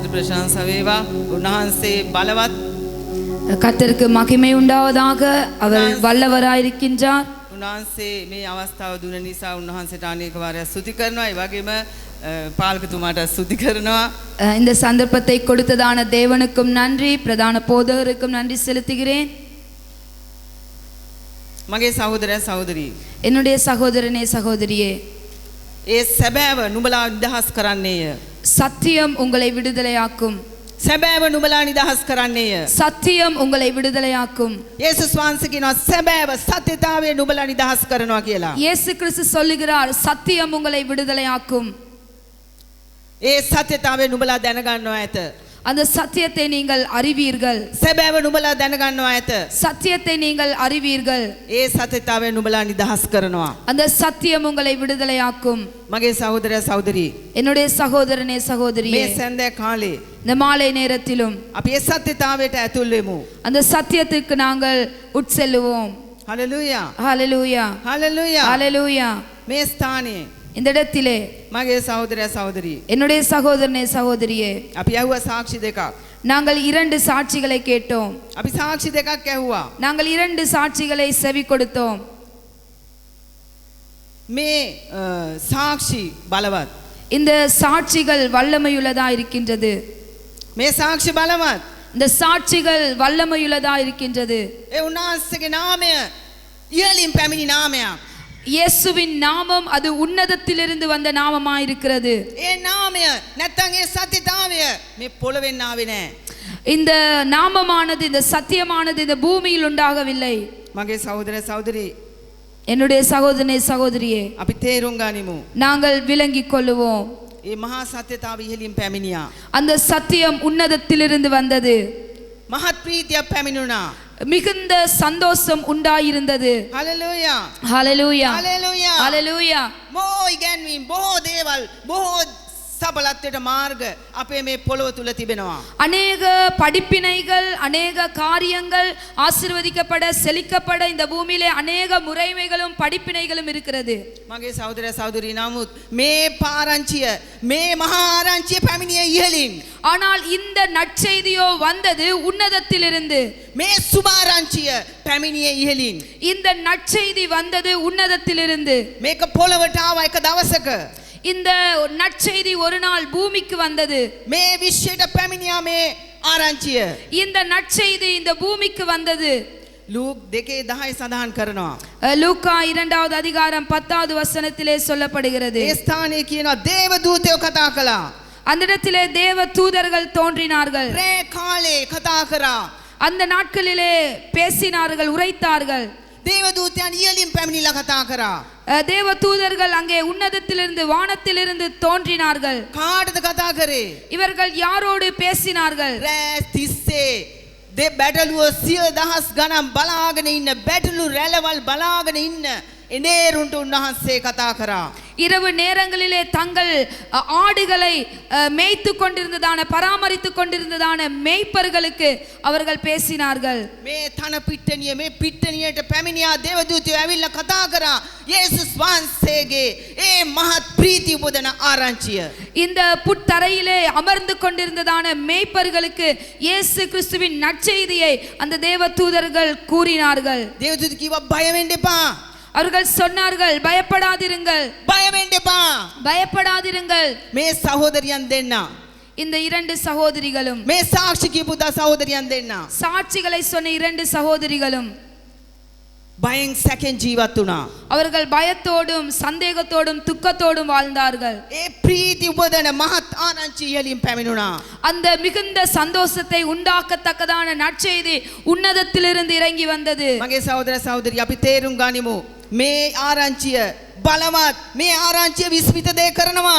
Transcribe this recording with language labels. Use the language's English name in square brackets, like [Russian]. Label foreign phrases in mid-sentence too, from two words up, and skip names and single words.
[Sinhala] ප්‍රශංසා වේවා. උන්වහන්සේ බලවත්. [Tamil] கர்த்தருக்கு மகிமை உண்டாவதாக. அவர் வல்லவராயிருக்கின்றார். [Sinhala] උන්වහන්සේ මේ අවස්ථාව දුන නිසා උන්වහන්සේට අනේක වාරයක් ස්තුති කරනවා. ඒ වගේම පාලකතුමාට ස්තුති කරනවා. [Tamil] இந்த சந்தர்ப்பத்தை கொடுத்ததான தேவனுக்கும் நன்றி, பிரதான போதகருக்கும் நன்றி செலுத்துகிறேன். [Sinhala] මගේ සහෝදරයා සහෝදරී, [Tamil] என்னுடைய சகோதரனே சகோதரியே, [Sinhala] ඒ සැබෑව නුඹලා නිදහස් කරන්නේය. [Tamil] சத்தியம் உங்களை விடுதலையாக்கும். [Sinhala] සැබෑව නුඹලා නිදහස් කරන්නේය. [Tamil] சத்தியம் உங்களை விடுதலையாக்கும். [Sinhala] යේසුස් වහන්සේ කියනවා සැබෑව සත්‍යතාවය නුඹලා නිදහස් කරනවා කියලා. [Tamil] இயேசு கிறிஸ்து சொல்லுகிறார் சத்தியம் உங்களை விடுதலையாக்கும். [Sinhala] ඒ සත්‍යතාවය නුඹලා දැනගන්නවා ඇත. [Tamil] அந்த சத்தியத்தை நீங்கள் அறிவீர்கள். [Sinhala] සැබෑව නුඹලා දැනගන්නවා ඇත. [Tamil] சத்தியத்தை நீங்கள் அறிவீர்கள். [Sinhala] ඒ සත්‍යතාවය නුඹලා නිදහස් කරනවා. [Tamil] அந்த சத்தியம் உங்களை விடுதலையாக்கும். [Sinhala] මගේ සහෝදරයා සහෝදරී, [Tamil] என்னுடைய சகோதரனே சகோதரியே, [Sinhala] මේ සඳේ කාලේ [Tamil] இந்த மாலை நேரத்திலும் [Sinhala] අපි ඒ සත්‍යතාවයට ඇතුල් වෙමු. [Tamil] அந்த சத்தியத்துக்கு நாங்கள் உட்செல்லுவோம். [Sinhala] හලෙලූයා, [Tamil] ஹalleluya, [Sinhala] හලෙලූයා. [Tamil] ஹalleluya. [Sinhala] මේ ස්ථානයේ [Tamil] இந்த இடத்திலே [Sinhala] මගේ සහෝදරයා සහෝදරී, [Tamil] என்னுடைய சகோதரனே சகோதரியே, [Sinhala] අපි ඇහුවා සාක්ෂි දෙකක්. [Tamil] நாங்கள் 2 சாட்சிகளை கேட்டோம். [Sinhala] අපි සාක්ෂි දෙකක් ඇහුවා. [Tamil] நாங்கள் 2 சாட்சிகளை செவி கொடுத்தோம். [Sinhala] මේ සාක්ෂි බලවත්. [Tamil] இந்த சாட்சிகள் வல்லமையுள்ளதா இருக்கின்றது. [Sinhala] මේ සාක්ෂි බලවත්. [Tamil] இந்த சாட்சிகள் வல்லமையுள்ளதா இருக்கின்றது. [Sinhala] ඒ උන්වහන්සේගේ නාමය ඉහළින් පැමිණි නාමයක්. [Tamil] இயேசுவின் நாமம் அது உன்னதத்திலிருந்து வந்த நாமமாய் இருக்கிறது. [Sinhala] ඒ නාමය නැත්තම් ඒ සත්‍යතාවය මේ පොළවෙන් ආවේ නෑ. [Tamil] இந்த நாமமானது, இந்த சத்தியமானது இந்த பூமியில் உண்டாகவில்லை. [Sinhala] මගේ සහෝදරයා සහෝදරී, [Tamil] என்னுடைய சகோதரனே சகோதரியே, [Sinhala] අපි තේරුම් ගනිමු. [Tamil] நாங்கள் விளங்கிக் கொள்ளுவோம். [Sinhala] ඒ මහා සත්‍යතාව ඉහළින් පැමිණියා. [Tamil] அந்த சத்தியம் உன்னதத்திலிருந்து வந்தது. [Sinhala] මහත් ප්‍රීතියක් පැමිණුණා. [Tamil] மிகுந்த சந்தோஷம் உண்டாயிருந்தது. [Sinhala] හලෙලූයා, [Tamil] ஹalleluya, [Sinhala] හලෙලූයා. [Tamil] ஹalleluya. [Sinhala] බොහෝ ඉගැන්වීම්, බොහෝ දේවල්, බොහෝ සබලත්වයට මාර්ග අපේ මේ පොළොව තුල තිබෙනවා. [Tamil] அநேக படிப்பினைகள், அநேக காரியங்கள் ஆசீர்வதிக்கப்பட செழிக்கப்பட இந்த பூமியிலே அநேக முறைமைகளும் படிப்பினைகளும் இருக்கிறது. [Sinhala] මගේ සහෝදරයා සහෝදරී, නමුත් මේ පාරංචිය, මේ මහා ආරංචිය පැමිණියේ ඉහළින්. [Tamil] ஆனால் இந்த நற்செய்தியோ வந்தது உன்னதத்திலிருந்து. [Sinhala] මේ සුභාරංචිය පැමිණියේ ඉහළින්. [Tamil] இந்த நற்செய்தி வந்தது உன்னதத்திலிருந்து. [Sinhala] මේක පොළොවට ආවා එක දවසක. [Tamil] இந்த நற்செய்தி ஒரு நாள் பூமிக்கு வந்தது. [Sinhala] මේ විශ්වයට පැමිණියා මේ ආරංචිය. [Tamil] இந்த நற்செய்தி இந்த பூமிக்கு வந்தது. [Sinhala] ලූක් 2:10 සඳහන් කරනවා. [Tamil] லூக்கா 2வது அதிகாரம் 10வது வசனத்திலே சொல்லப்படுகிறது. [Sinhala] ඒ ස්ථානයේ කියනවා දේව දූතයෝ කතා කළා. [Tamil] அந்த இடத்திலே தேவ தூதர்கள் தோன்றினார்கள். [Sinhala] රේ කාලේ කතා කරා. [Tamil] அந்த நாட்களிலே பேசினார்கள், உரைத்தார்கள். [Sinhala] දේව දූතයන් ඉහළින් පැමිණිලා කතා කරා. [Tamil] தேவ தூதர்கள் அங்கே உன்னதத்திலிருந்து, வானத்திலிருந்து தோன்றினார்கள். [Sinhala] කාටද කතා කරේ? [Tamil] இவர்கள் யாரோடு பேசினார்கள்? [Sinhala] රෑ 30 දෙ බැටළුව 100,000 ගණන් බලාගෙන ඉන්න, බැටළු රැළවල් බලාගෙන ඉන්න එනේරුන්ට උන්වහන්සේ කතා කරා. [Tamil] இரவு நேரங்களிலே தங்கள் ஆடுகளை மேய்த்து கொண்டிருந்ததான, பராமரித்து கொண்டிருந்ததான மேய்ப்பர்களுக்கு அவர்கள் பேசினார்கள். [Sinhala] මේ තන පිට්ටනිය, මේ පිට්ටනියට පැමිණියා දේවදූතයෝ ඇවිල්ලා කතා කරා යේසුස් වහන්සේගේ ඒ මහත් ප්‍රීති උපදන ආරංචිය. [Tamil] இந்த புத்தரையிலே அமர்ந்து கொண்டிருந்ததான மேய்ப்பர்களுக்கு இயேசு கிறிஸ்துவின் நற்செய்தியை அந்த தேவ தூதர்கள் கூறினார்கள். [Sinhala] දේවදූත කිව්වා බය වෙන්න එපා. [Tamil] அவர்கள் சொன்னார்கள், பயப்படாதிருங்கள், [Sinhala] බය වෙන්න එපා. [Tamil] பயப்படாதிருங்கள். [Sinhala] මේ සහෝදරියන් දෙන්න, [Tamil] இந்த 2 சகோதரிகளும், [Sinhala] මේ සාක්ෂි කියපු සහෝදරියන් දෙන්න [Tamil] சாட்சிகளை சொன்ன 2 சகோதரிகளும் [Sinhala] බයෙන් සැකෙන් ජීවත් වුණා. [Tamil] அவர்கள் பயத்தோடும் சந்தேகத்தோடும் துக்கத்தோடும் வாழ்ந்தார்கள். [Sinhala] ඒ ප්‍රීති උපදන මහත් ආරංචිය ඉහළින් පැමිණුණා. [Tamil] அந்த மிகுந்த சந்தோஷத்தை உண்டாக்கத்தக்கதான நற்செய்தி உன்னதத்திலிருந்து இறங்கி வந்தது. [Sinhala] මගේ සහෝදර සහෝදරි, අපි තේරුම් ගනිමු මේ ආරංචිය බලවත්, මේ ආරංචිය විස්මිත දේ කරනවා.